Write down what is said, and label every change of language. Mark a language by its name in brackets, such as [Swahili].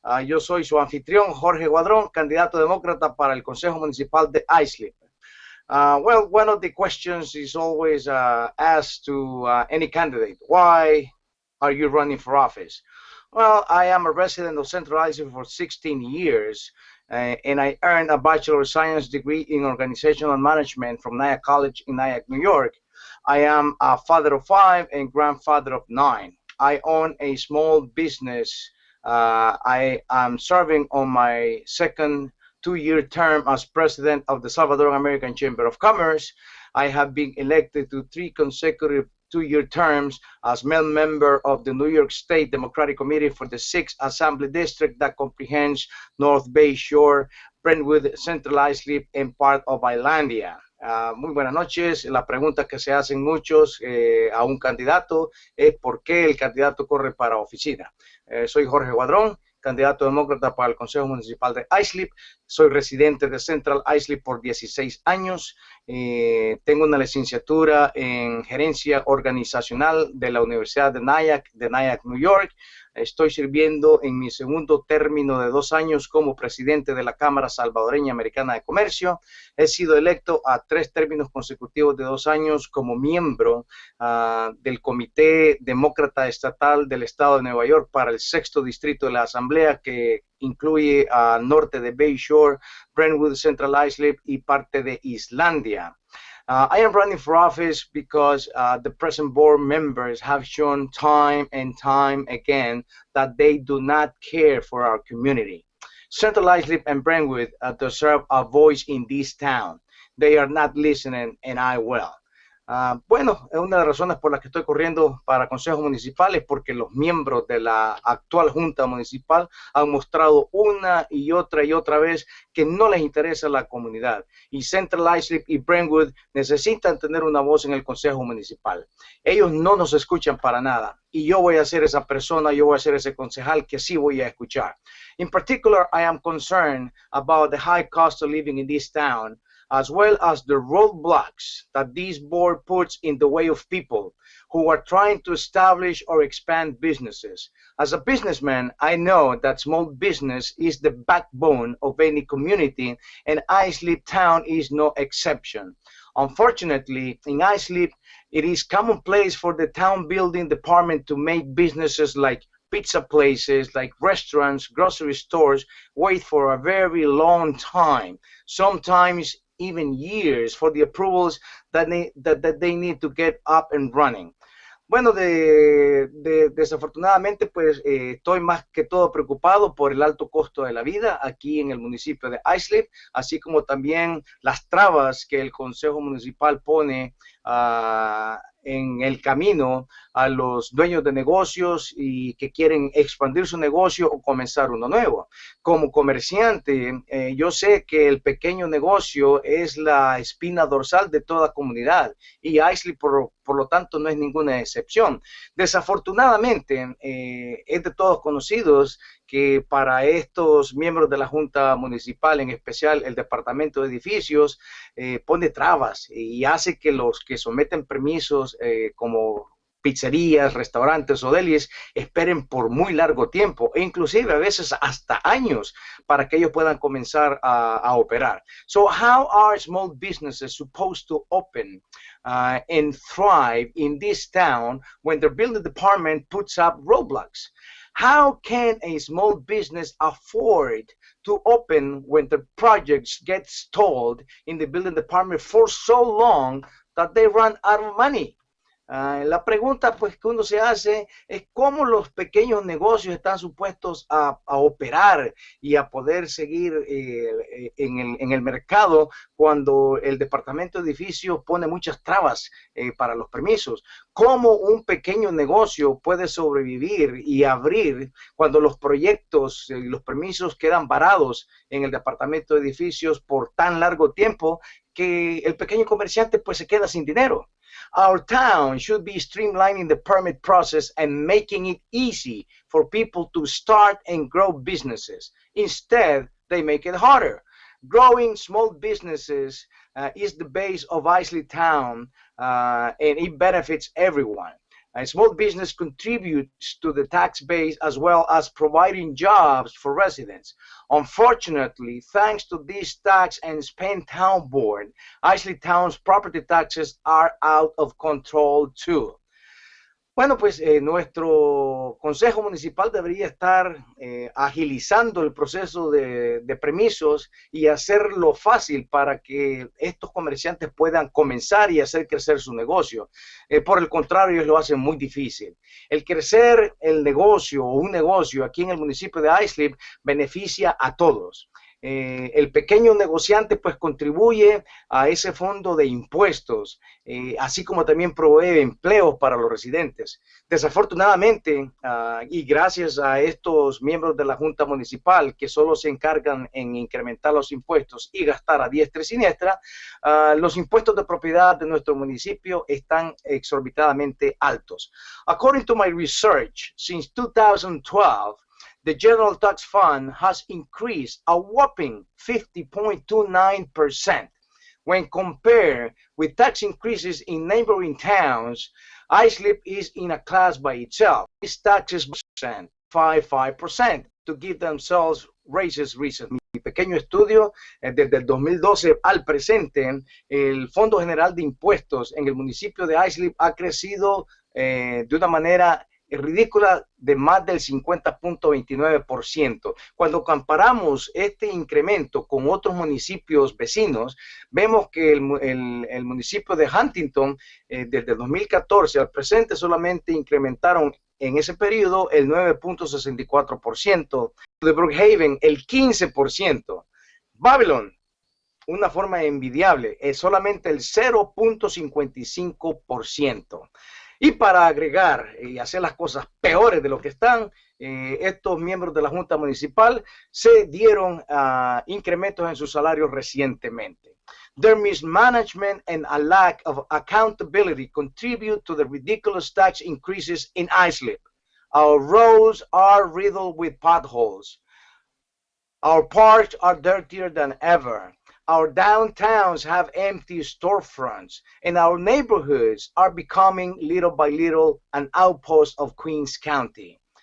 [Spanish] Yo soy su anfitrión, Jorge Guadron, candidato demócrata para el Consejo Municipal de Islip. [English] Well, one of the questions is always asked to any candidate. Why are you running for office? Well, I am a resident of Central Islip for 16 years, and I earned a Bachelor of Science degree in Organizational Management from Nyack College in Nyack, New York. I am a father of 5 and grandfather of 9. I own a small business. I am serving on my second 2-year term as president of the Salvadoran American Chamber of Commerce. I have been elected to 3 consecutive 2-year terms as member of the New York State Democratic Committee for the 6th Assembly District that comprehends North Bay Shore, Brentwood, Central Islip, and part of Islandia. [Spanish] Muy buenas noches. La pregunta que se hacen muchos a un candidato es ¿por qué el candidato corre para oficina? Soy Jorge Guadrón, candidato demócrata para el Consejo Municipal de Islip. Soy residente de Central Islip por 16 años. Tengo una licenciatura en gerencia organizacional de la Universidad de Nyack, New York. Estoy sirviendo en mi segundo término de 2 años como presidente de la Cámara Salvadoreña Americana de Comercio. He sido electo a 3 términos consecutivos de 2 años como miembro del Comité Demócrata Estatal del Estado de Nueva York para el 6º Distrito de la Asamblea, que incluye norte de Bay Shore, Brentwood, Central Islip y parte de Islandia. [English] I am running for office because the present board members have shown time and time again that they do not care for our community. Central Islip and Brentwood deserve a voice in this town. They are not listening, and I will. [Spanish] Bueno, es una de las razones por las que estoy corriendo para consejos municipales, porque los miembros de la actual Junta Municipal han mostrado una y otra vez que no les interesa la comunidad. Y Central Islip y Brentwood necesitan tener una voz en el Consejo Municipal. Ellos no nos escuchan para nada. Y yo voy a ser esa persona, yo voy a ser ese concejal que sí voy a escuchar. [English] In particular, I am concerned about the high cost of living in this town, as well as the roadblocks that this board puts in the way of people who are trying to establish or expand businesses. As a businessman, I know that small business is the backbone of any community, and Islip Town is no exception. Unfortunately, in Islip, it is commonplace for the town building department to make businesses like pizza places, like restaurants, grocery stores, wait for a very long time, sometimes even years, for the approvals that they need to get up and running. [Spanish] Bueno, desafortunadamente, pues estoy más que todo preocupado por el alto costo de la vida aquí en el municipio de Islip, así como también las trabas que el Consejo Municipal pone en el camino a los dueños de negocios y que quieren expandir su negocio o comenzar uno nuevo. Como comerciante, yo sé que el pequeño negocio es la espina dorsal de toda comunidad y Islip por lo tanto no es ninguna excepción. Desafortunadamente, es de todos conocidos que para estos miembros de la Junta Municipal, en especial el Departamento de Edificios, pone trabas y hace que los que someten permisos como pizzerías, restaurantes o delis esperen por muy largo tiempo e inclusive a veces hasta años para que ellos puedan comenzar a operar. [English] So how are small businesses supposed to open and thrive in this town when their building department puts up roadblocks? How can a small business afford to open when the projects get stalled in the building department for so long that they run out of money? [Spanish] La pregunta pues que uno se hace es cómo los pequeños negocios están supuestos a operar y a poder seguir en el mercado cuando el departamento de edificios pone muchas trabas para los permisos. ¿Cómo un pequeño negocio puede sobrevivir y abrir cuando los proyectos y los permisos quedan varados en el departamento de edificios por tan largo tiempo que el pequeño comerciante pues se queda sin dinero. [English] Our town should be streamlining the permit process and making it easy for people to start and grow businesses. Instead, they make it harder. Growing small businesses is the base of Islip Town, and it benefits everyone. A small business contributes to the tax base as well as providing jobs for residents. Unfortunately, thanks to this tax and spend town board, Islip Town's property taxes are out of control too. [Spanish] Bueno, pues nuestro Consejo Municipal debería estar agilizando el proceso de permisos y hacerlo fácil para que estos comerciantes puedan comenzar y hacer crecer su negocio. Por el contrario, ellos lo hacen muy difícil. El crecer el negocio o un negocio aquí en el municipio de Islip beneficia a todos. El pequeño negociante pues contribuye a ese fondo de impuestos, así como también provee empleos para los residentes. Desafortunadamente, y gracias a estos miembros de la Junta Municipal que solo se encargan en incrementar los impuestos y gastar a diestra y siniestra, los impuestos de propiedad de nuestro municipio están exorbitadamente altos. [English] According to my research, since 2012, the General Tax Fund has increased a whopping 50.29%. When compared with tax increases in neighboring towns, Islip is in a class by itself. Its taxes 55% to give themselves raises recently. [Spanish] Mi pequeño estudio, desde el 2012 al presente, el Fondo General de Impuestos en el municipio de Islip ha crecido de una manera ridícula de más del 50.29%. Cuando comparamos este incremento con otros municipios vecinos, vemos que el municipio de Huntington, desde el 2014 al presente, solamente incrementaron en ese periodo el 9.64%, de Brookhaven el 15%, Babylon, una forma envidiable, es solamente el 0.55%. Y para agregar y hacer las cosas peores de lo que están, estos miembros de la Junta Municipal se dieron incrementos en sus salarios recientemente. [English] Their mismanagement and a lack of accountability contribute to the ridiculous tax increases in Islip. Our roads are riddled with potholes. Our parks are dirtier than ever. Our downtowns have empty storefronts, and our neighborhoods are becoming little by little an outpost of Queens County.